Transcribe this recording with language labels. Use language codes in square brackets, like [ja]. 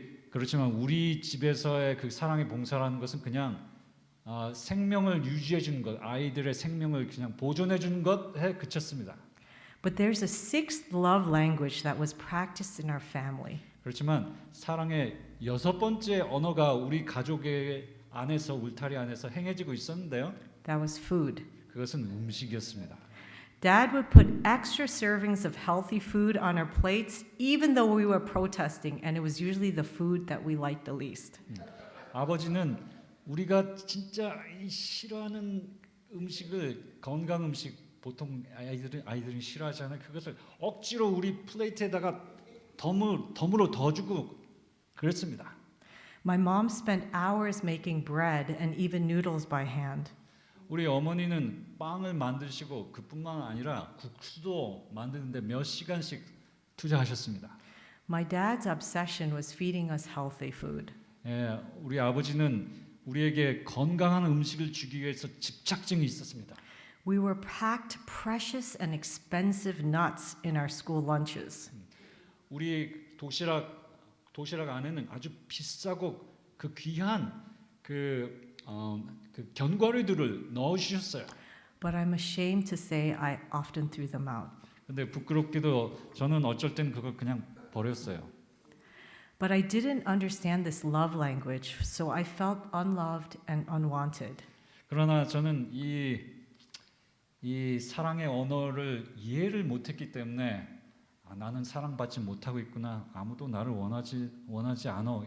[ko] 그렇지만 우리 집에서의 그 사랑의 봉사라는 것은 그냥 생명을 유지해 주는 것, 아이들의 생명을 그냥 보존해 주는 것에 그쳤습니다. [en] But there's a sixth love language that was practiced in our family. [ko] 그렇지만 사랑의 여섯 번째 언어가 우리 가족의 안에서 울타리 안에서 행해지고 있었는데요. [en] That was food. [ko] 그것은 음식이었습니다. [en] Dad would put extra servings of healthy food on our plates, even though we were protesting, and it was usually the food that we liked the least. [ko] 아버지는 우리가 진짜 싫어하는 음식을 건강 음식 보통 아이들은 싫어하잖아요. 그것을 억지로 우리 플레이트에다가 덤으로 더 주고 그랬습니다. [en] My mom spent hours making bread and even noodles by hand. [ko] 우리 어머니는 빵을 만드시고 그뿐만 아니라 국수도 만드는데 몇 시간씩 투자하셨습니다. [en] My dad's obsession was feeding us healthy food. [ko] 예, 우리 아버지는 우리에게 건강한 음식을 주기 위해서 집착증이 있었습니다. [en] We were packed precious and expensive nuts in our school lunches. [ko] 우리 도시락 안에는 아주 비싸고 그 귀한 그 견과류들을 넣어 주셨어요. [en] But I'm ashamed to say I often threw them out. [ko] 근데 부끄럽게도 저는 어쩔 땐 그걸 그냥 버렸어요. [en] But I didn't understand this love language, so I felt unloved and unwanted. [ko] 그러나 저는 이 사랑의 언어를 이해를 못했기 때문에 나는 사랑받지 못하고 있구나. 아무도 나를 원하지 않아.